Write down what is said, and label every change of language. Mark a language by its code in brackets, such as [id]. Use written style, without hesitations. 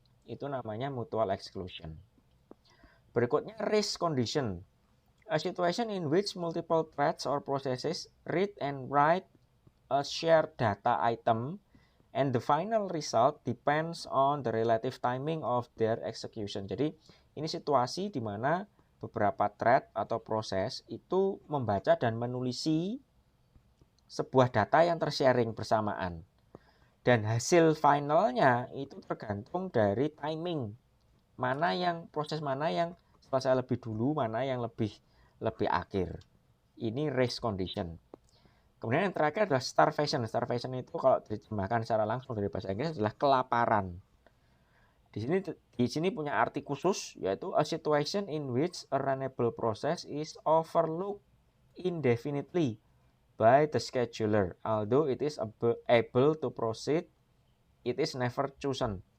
[id] Itu namanya mutual exclusion. Berikutnya race condition. [en] A situation in which multiple threads or processes read and write a shared data item and the final result depends on the relative timing of their execution. [id] Jadi ini situasi di mana beberapa thread atau proses itu membaca dan menulisi sebuah data yang tersharing bersamaan. Dan hasil finalnya itu tergantung dari timing. Proses mana yang selesai lebih dulu, mana yang lebih akhir. Ini race condition. Kemudian yang terakhir adalah starvation. Starvation itu kalau diterjemahkan secara langsung dari bahasa Inggris adalah kelaparan. Di sini punya arti khusus, yaitu [en] a situation in which a runnable process is overlooked indefinitely by the scheduler, although it is able to proceed, it is never chosen.